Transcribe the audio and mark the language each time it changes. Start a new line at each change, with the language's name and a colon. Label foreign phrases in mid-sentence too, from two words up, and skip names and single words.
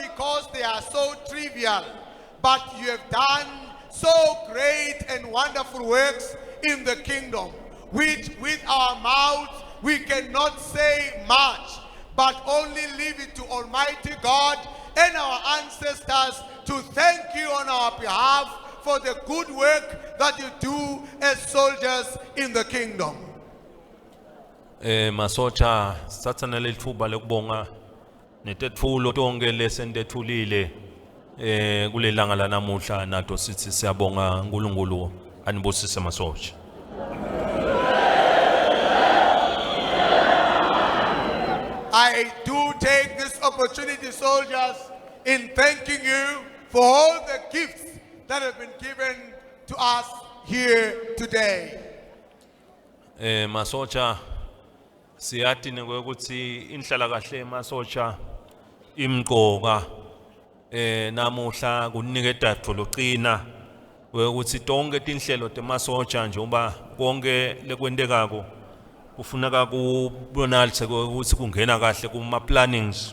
English: because they are so trivial, but you have done so great and wonderful works in the kingdom, which with our mouths we cannot say much, but only leave it to Almighty God and our ancestors to thank you on our behalf for the good work that you do as soldiers in the kingdom.
Swati: Masocha satana lethuba lokubonga netetfulo tonke lesentethulile kulelanga lanamuhla nato sithi siyabonga uNkulunkulu anibusise masocha.
English: I do take this opportunity, soldiers, in thanking you for all the gifts that have been given to us here today.
Swati: Masocha siyati ukuthi inhlala kahle masocha imqoka namuhla kunike idatho loqina ukuthi tonke tinhlelo temasocha njengoba konke lekwendekako kufuneka kubonalise ukuthi kungena kahle kuma plannings